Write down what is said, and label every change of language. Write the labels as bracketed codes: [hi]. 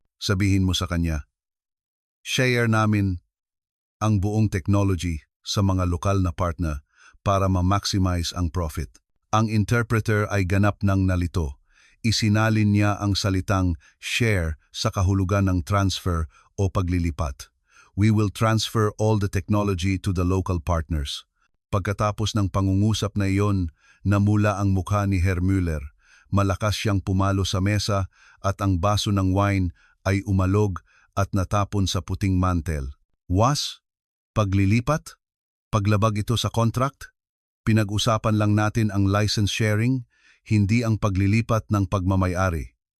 [tl] Sabihin mo sa kanya, share namin ang buong technology sa mga lokal na partner para ma-maximize ang profit. Ang interpreter ay ganap ng nalito. Isinalin niya ang salitang share sa kahulugan ng transfer o paglilipat. [en] We will transfer all the technology to the local partners. [tl] Pagkatapos ng pangungusap na iyon, namula ang mukha ni Herr Müller. Malakas siyang pumalo sa mesa at ang baso ng wine ay umalog at natapon sa puting mantel. [de] Was? [tl] Paglilipat? Paglabag ito sa contract? Pinag-usapan lang natin ang license sharing, hindi ang paglilipat ng pagmamayari.